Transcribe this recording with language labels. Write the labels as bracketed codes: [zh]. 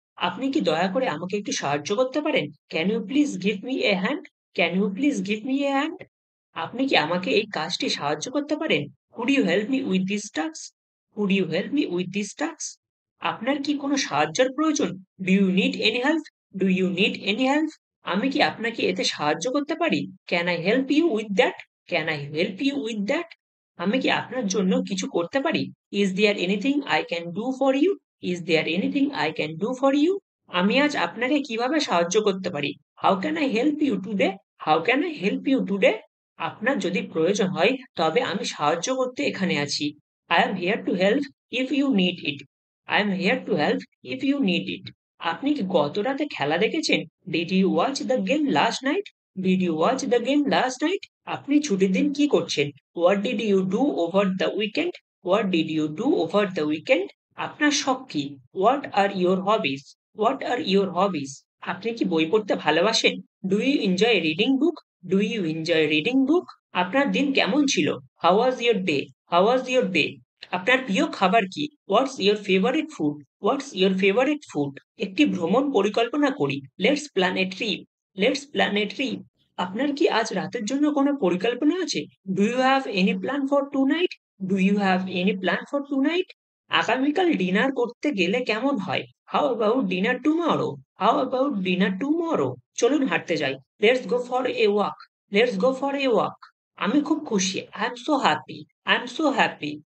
[bn] আপনি কি দয়া করে আমাকে একটু সাহায্য করতে পারেন? [en] Can you please give me a hand? Can you please give me a hand? [bn] আপনি কি আমাকে এই কাজটি সাহায্য করতে পারেন? [en] Could you help me with this task? Could you help me with this task? [bn] আপনার কি কোনো সাহায্যের প্রয়োজন? [en] Do you need any help? Do you need any help? [bn] আমি কি আপনাকে এতে সাহায্য করতে পারি? [en] Can I help you with that? Can I help you with that? [bn] আমি কি আপনার জন্য কিছু করতে পারি? [en] Is there anything I can do for you? Is there anything I can do for you? [bn] আমি আজ আপনাকে কিভাবে সাহায্য করতে পারি? [en] How can I help you today? How can I help you today? [bn] আপনার যদি প্রয়োজন হয় তবে আমি সাহায্য করতে এখানে আছি। [en] I am here to help if you need it. I am here to help if you need it. [bn] আপনি কি গত রাতে খেলা দেখেছেন? [en] Did you watch the game last night? Did you watch the game last night? [bn] আপনি ছুটির দিন কি করছেন? [en] What did you do over the weekend? What did you do over the weekend? [bn] আপনার শখ কি? [en] What are your hobbies? What are your hobbies? [bn] আপনি কি বই পড়তে ভালোবাসেন? [en] Do you enjoy reading book? Do you enjoy reading book? [bn] আপনার দিন কেমন ছিল? [en] How was your day? How was your day? [bn] আপনার প্রিয় খাবার কি? [en] What's your favorite food? What's your favorite food? [bn] একটি ভ্রমণ পরিকল্পনা করি। [en] Let's plan a trip. Let's plan a trip. [bn] আপনার কি আজ রাতের জন্য কোনো পরিকল্পনা আছে? [en] Do you have any plan for tonight? Do you have any plan for tonight? [bn] আগামীকাল ডিনার করতে গেলে কেমন হয়? [en] How about dinner tomorrow? How about dinner tomorrow? [bn] চলুন হাঁটতে যাই। [en] Let's go for a walk. Let's go for a walk. [bn] আমি খুব খুশি। [en] I am so happy. I am so happy.